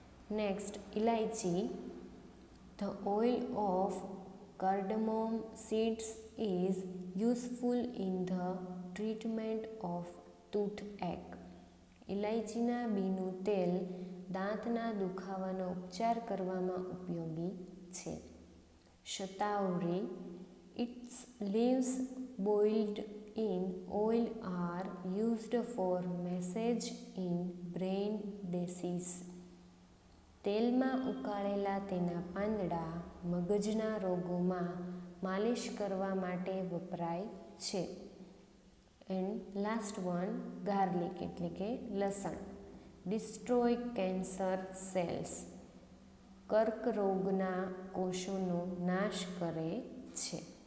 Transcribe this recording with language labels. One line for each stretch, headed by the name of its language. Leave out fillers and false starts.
English: Next elaichi. The oil of cardamom seeds is useful in the treatment of toothache.
Gujarati: ઇલાયચીના બીનું તેલ દાંતના દુખાવાનો ઉપચાર કરવામાં ઉપયોગી છે. Shatavari.
English: Its leaves boiled in oil are used for massage in brain disease.
Gujarati: તેલમાં ઉકાળેલા તેના પાંદડા મગજના રોગોમાં માલિશ કરવા માટે વપરાય છે.
English: and last one garlic
Gujarati: એટલે કે લસણ.
English: Destroy cancer cells.
Gujarati: કર્કરોગના કોષોનો નાશ કરે છે.